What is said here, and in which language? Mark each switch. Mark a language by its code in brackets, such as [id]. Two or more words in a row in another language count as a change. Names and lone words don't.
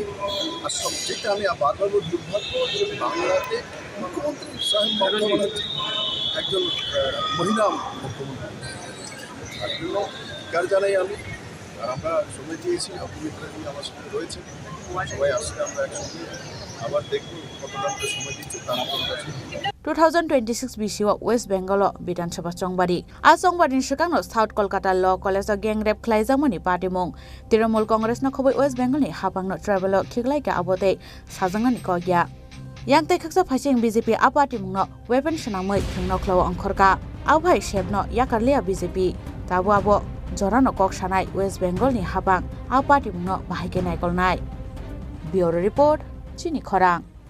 [bn] আর সবচেয়ে আমি বারবার দুর্ভাগ্য যে বাংলাতে মুখ্যমন্ত্রী সাহেব মমতা ব্যানার্জি একজন মহিলা মুখ্যমন্ত্রী, তার জন্য কার জানাই আমি। আর আমরা সময় দিয়েছি, অপবিত্রাজি আমার সঙ্গে রয়েছে, সবাই আসলে আমরা একসঙ্গে আবার দেখব কতটা সময় দিচ্ছে তার কাছে। [trp] 2026 BCO West Bengal Bidansabha Chongbari a Chongbari Shikangno South Kolkata Law College [en] gang rape [trp] khlaijamani party mong Trinamool Congress na khoboi West Bengal ni hapangno travel khiklai ka abote sajangani kogya yang te khaksa phasing BJP a party mongno weapon shanamoi thingno khlo angkhorka awhai shebno yakarlia BJP tabo abo jorano kok sanai West Bengal ni hapang a party mongno bahai nai kolnai [en] Bureau Report [trp] Chini Khorang